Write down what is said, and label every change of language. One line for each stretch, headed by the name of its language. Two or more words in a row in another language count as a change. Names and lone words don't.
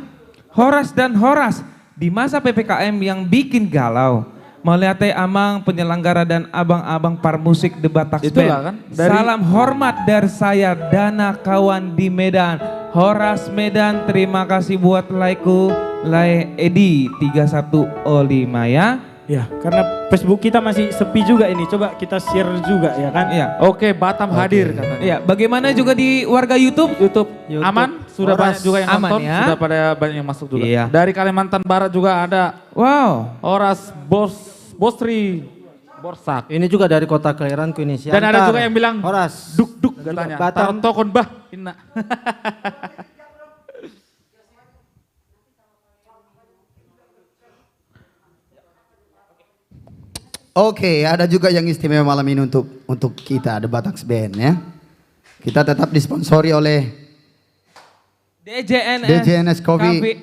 Indonesian: Horas dan Horas di masa PPKM yang bikin galau. Melihat Amang penyelenggara dan abang-abang par musik The Batak Itulah Band. kan, dari- Salam hormat dari saya Dana kawan di Medan. Horas Medan, terima kasih buat like-ku. Like Edi 3105 ya. Ya, karena Facebook kita masih sepi juga ini. Coba kita share juga ya kan. Iya. Oke, Batam hadir katanya. Iya, bagaimana juga di warga YouTube? YouTube aman, sudah Horas. banyak juga yang Aman nonton, ya. sudah pada banyak yang masuk juga. Iya. Dari Kalimantan Barat juga ada Wow. Horas Bosri Borsak. Ini juga dari kota kelahiranku ini. Dan ada juga yang bilang Horas. duk katanya. Batam.
Batak Toba: Tartokon bah inna.
Indonesian: Oke, ada juga yang istimewa malam ini untuk kita The Batak Band ya. Kita tetap disponsori oleh DJNS Coffee.